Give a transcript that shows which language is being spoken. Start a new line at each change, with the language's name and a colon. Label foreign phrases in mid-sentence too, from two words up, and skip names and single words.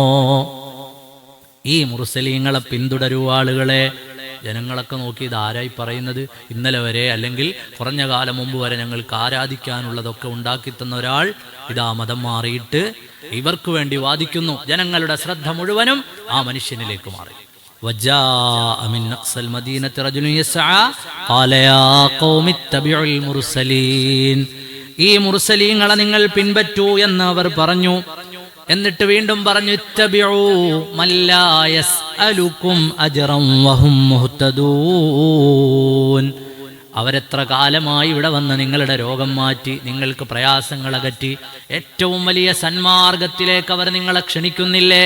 Malayalam: ഈ മുർസലീങ്ങളെ പിന്തുടരൂ ആളുകളെ. ജനങ്ങളൊക്കെ നോക്കി, ഇതാരായി പറയുന്നത്? ഇന്നലെ വരെ അല്ലെങ്കിൽ കുറഞ്ഞ കാലം മുമ്പ് വരെ ഞങ്ങൾക്ക് ആരാധിക്കാനുള്ളതൊക്കെ ഉണ്ടാക്കി തന്ന ഒരാൾ ഇതാ മതം മാറിയിട്ട് ഇവർക്ക് വേണ്ടി വാദിക്കുന്നു. ജനങ്ങളുടെ ശ്രദ്ധ മുഴുവനും ആ മനുഷ്യനിലേക്ക് മാറി.
Arabic: وجاء من أقصى المدينة رجل يسعى قال يا قوم اتبعوا المرسلين.
Malayalam: ഈ മുർസലീങ്ങളെ നിങ്ങൾ പിൻപറ്റൂ എന്ന് അവർ പറഞ്ഞു. എന്നിട്ട് വീണ്ടും പറഞ്ഞു,
Arabic: اتبعوا من لا يسألكم أجرا وهم مهتدون.
Malayalam: അവരെത്ര കാലമായി ഇവിടെ വന്ന് നിങ്ങളുടെ രോഗം മാറ്റി, നിങ്ങൾക്ക് പ്രയാസങ്ങൾ അകറ്റി, ഏറ്റവും വലിയ സന്മാർഗത്തിലേക്ക് അവർ നിങ്ങളെ ക്ഷണിക്കുന്നില്ലേ?